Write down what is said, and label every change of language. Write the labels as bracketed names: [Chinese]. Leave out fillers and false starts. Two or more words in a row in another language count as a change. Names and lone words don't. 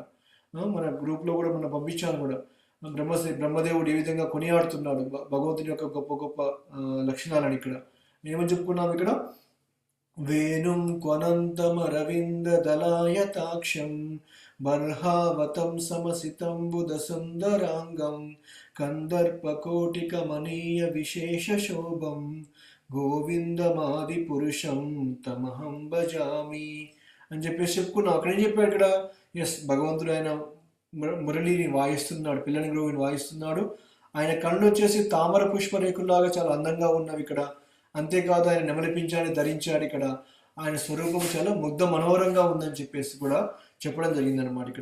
[Telugu] మన గ్రూప్లో కూడా మనం పంపించాను కూడా, బ్రహ్మదేవుడు ఏ విధంగా కొనియాడుతున్నాడు భగవంతుని యొక్క గొప్ప గొప్ప లక్షణాలని ఇక్కడ. ఏమని చెప్పుకున్నాం ఇక్కడ, [Sanskrit] వేణుం క్వనంతమరవింద దళాయతాక్షం బర్హావతం సమసితం బుధ సుందరాంగం కందర్పకోటికమనీయ విశేష శోభం గోవిందమాది పురుషం తమహం భజామి [Telugu] అని చెప్పేసి చెప్పుకున్నాం. అక్కడ ఏం చెప్పాడు ఇక్కడ, ఎస్ భగవంతుడు ఆయన మురళిని వాయిస్తున్నాడు, పిల్లని గ్రోవిని వాయిస్తున్నాడు. ఆయన కళ్ళు వచ్చేసి తామర పుష్పరేకుల్లాగా చాలా అందంగా ఉన్నవి ఇక్కడ. అంతేకాదు ఆయన నెమలి పింఛాన్ని ధరించాడు ఇక్కడ. ఆయన స్వరూపం చాలా ముగ్ధ మనోహరంగా ఉందని చెప్పేసి కూడా చెప్పడం జరిగిందనమాట ఇక్కడ.